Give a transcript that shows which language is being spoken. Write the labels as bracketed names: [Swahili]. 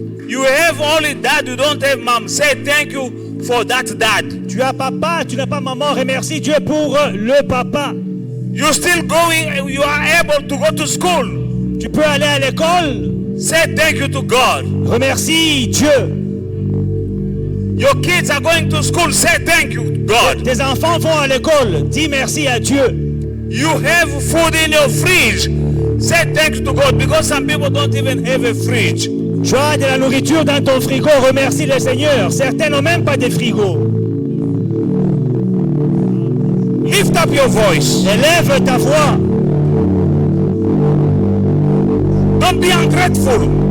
[English] You have only dad. You don't have mom. Say thank you for that dad. [French] Tu as papa, tu n'as pas maman. Remercie Dieu pour le papa. [English] You're still going. You are able to go to school. [French] Tu peux aller à l'école. [English] Say thank you to God. [French] Remercie Dieu. [English] Your kids are going to school. Say thank you, God. [French] Tes enfants vont à l'école. Dis merci à Dieu. [English] You have food in your fridge. Say thank you to God, because some people don't even have a fridge. [French] Tu as de la nourriture dans ton frigo. Remercie le Seigneur. Certains n'ont même pas de frigo. [English] Lift up your voice. [French] Élève ta voix. [English] Don't be ungrateful.